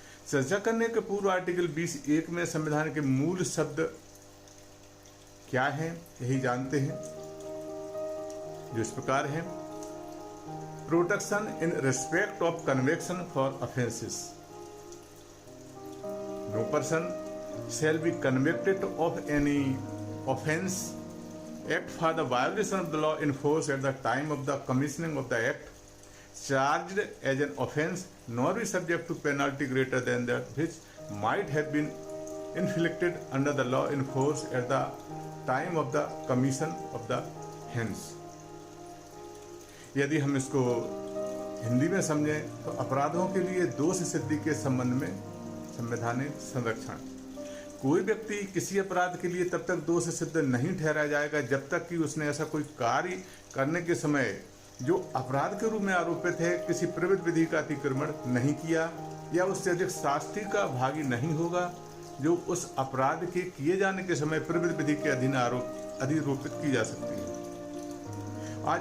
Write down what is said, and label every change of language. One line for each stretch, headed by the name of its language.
Hindi: चर्चा करने के पूर्व आर्टिकल 20(1) में संविधान के मूल शब्द क्या है यही जानते हैं, जो इस प्रकार है।
English: Protection in respect of conviction for offences. No person shall be convicted of any offense act for the violation of the law in force at the time of the commissioning of the act charged as an offense nor be subject to penalty greater than that which might have been inflicted under the law in force at the time of the commission of the offense।
Hindi: यदि हम इसको हिंदी में समझें तो अपराधों के लिए दोष सिद्धि के संबंध में संवैधानिक संरक्षण। कोई व्यक्ति किसी अपराध के लिए तब तक दोष सिद्ध नहीं ठहराया जाएगा जब तक कि उसने ऐसा कोई कार्य करने के समय जो अपराध के रूप में आरोपित है किसी प्रवृत्त विधि का अतिक्रमण नहीं किया या उससे अधिक शास्ति का भागी नहीं होगा जो उस अपराध के किए जाने के समय प्रवृत्त विधि के अधीन अधिरोपित की जा सकती है।